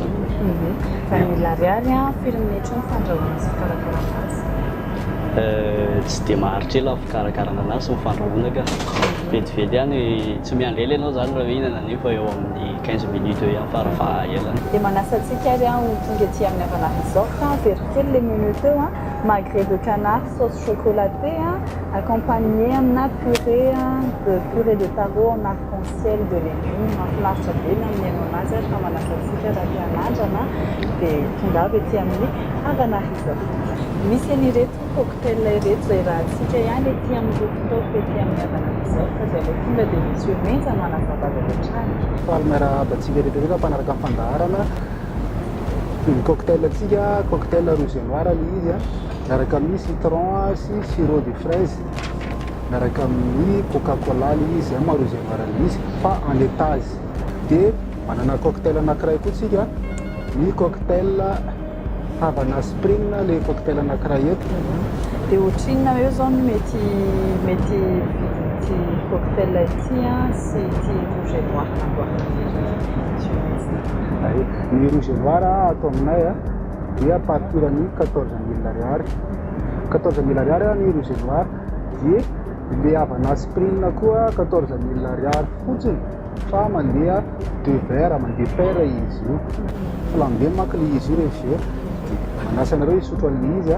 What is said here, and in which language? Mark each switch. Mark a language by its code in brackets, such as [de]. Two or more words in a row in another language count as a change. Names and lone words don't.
[mg] 20 000 ariary a firy minitra ny fandrahoana sy fikarakarana azy? Tsy dia maharitra ela fikarakarana anazy sy mifandrahoana ka vetivety ihany tsy miandrela ianao zany raha mihinana nefa eo amin'ny 15 minutes eo ihany farafahaelany. Dia manasa antsika ary ho tonga aty amin'ny Havana Resort very kely [fr] les menus [mg] teo a [fr] magret de canard sauce chocolaté accompagné [mg] amina [fr] purée de taro en arc-en-ciel de légumes [mg] mahafinaritra be ny amin'ny haino anazy ary fa manasa antsika raha tia hanandrana dia tonga avy aty amin'ny Havana Resort. Misy an'ireto cocktail ireto izay raha antsika ihany ety amin'ny rooftop ety amin'ny Havana Resort izay ilay tonga dia misy menza manazava avy hatrany. Miarabantsika rehetra rehetra mpanaraka amin'ny fandaharana ny cocktail atsika cocktail [fr] rouge et noir [mg] ilay izy miaraka amin'ny citron sy [fr] sirop de fraise [mg] miaraka amin'ny coca-cola ilay izy maha [fr] rouge et noir [mg] ilay izy fa [fr] en étage. [mg] Dia manana cocktail anankiray koa tsika ny cocktail Havana Spring ilay cocktail anankiray eto. Dia ohatrinona eo zao no mety ity cocktail ity sy ity [fr] rouge et noir [mg] ny [fr] rouge et noir [mg] atao aminay dia partirany 14 000 ariary. 14 000 ariary ny [fr] rouge et noir [mg] dia ilay Havana Spring koa 14 000 ariary fotsiny fa mandeha 2 verres mandeha paire izy io. Flambé manko ilay izy io rehefa eo. Manasa anareo hisotro an'ilay izy